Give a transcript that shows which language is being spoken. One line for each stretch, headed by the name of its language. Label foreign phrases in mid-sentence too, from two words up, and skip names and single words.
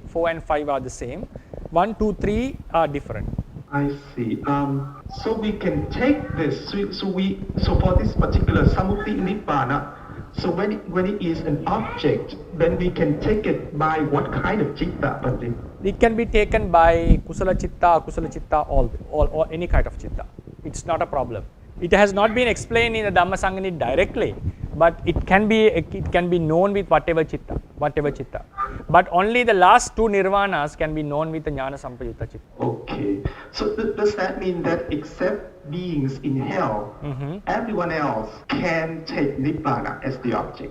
English: 4 and 5 are the same. 1, 2, 3 are different. I see. So we can take this. So for this particular
Pali: samuti nibbana,
English: so when it is an object, then we can take it by what kind of citta, Pandit? It can be taken by
Pali: kusala chitta, akusala chitta,
English: all any kind of chitta. It's not a problem. It has not been explained in the Dhamma Sangani directly, but it can be known with whatever chitta. But only the last 2 nirvanas can be known with the
Pali: jnana sampayutta chitta.
English: Okay. So does that mean that except beings in hell, everyone else can take nibbana as the object?